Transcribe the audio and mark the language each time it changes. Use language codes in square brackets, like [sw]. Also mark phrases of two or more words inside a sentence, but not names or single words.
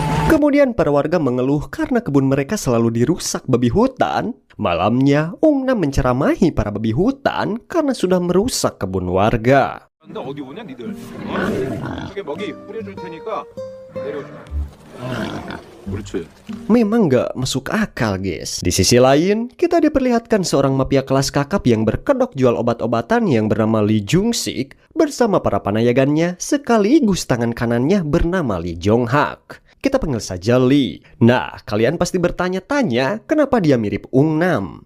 [id] Kemudian para warga mengeluh karena kebun mereka selalu dirusak babi hutan. Malamnya, Ung Nam menceramahi para babi hutan karena sudah merusak kebun warga. [ko] 어디 오냐 니들? 저게 먹이 뿌려줄 테니까 내려줘. 그렇지. [id] Memang gak masuk akal, guys. Di sisi lain, kita diperlihatkan seorang mafia kelas kakap yang berkedok jual obat-obatan yang bernama Lee Jung-sik bersama para panayagannya sekaligus tangan kanannya bernama Lee Jong-hak. Kita panggil saja Lee. Nah, kalian pasti bertanya-tanya kenapa dia mirip Ung Nam.